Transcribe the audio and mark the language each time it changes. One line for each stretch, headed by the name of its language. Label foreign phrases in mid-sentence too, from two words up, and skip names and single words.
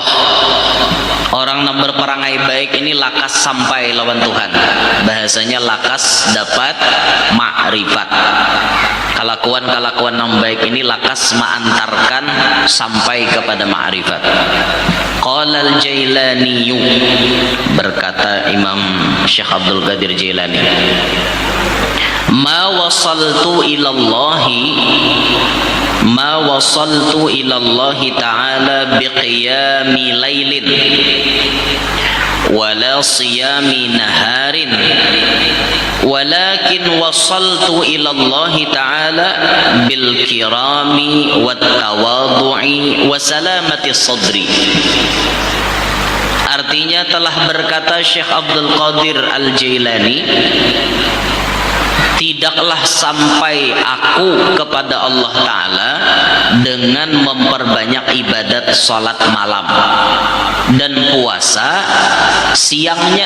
Banjar: Orang yang berperangai baik ini lakas sampai lawan Tuhan, bahasanya lakas dapat ma'rifat. Kelakuan-kelakuan yang baik ini lakas mengantarkan sampai kepada ma'rifat.
Arabic: قال الجيلاني,
Banjar: berkata Imam Syekh Abdul Qadir Jailani,
Arabic: ما وصلت إلى الله تعالى بقيام ليل ولا صيام نهار ولكن وصلت إلى الله تعالى بالكرم والتواضع وسلامة الصدر.
Indonesian: Artinya telah berkata Syekh Abdul Qadir Al-Jailani, tidaklah sampai aku kepada Allah Ta'ala dengan memperbanyak ibadat salat malam dan puasa siangnya.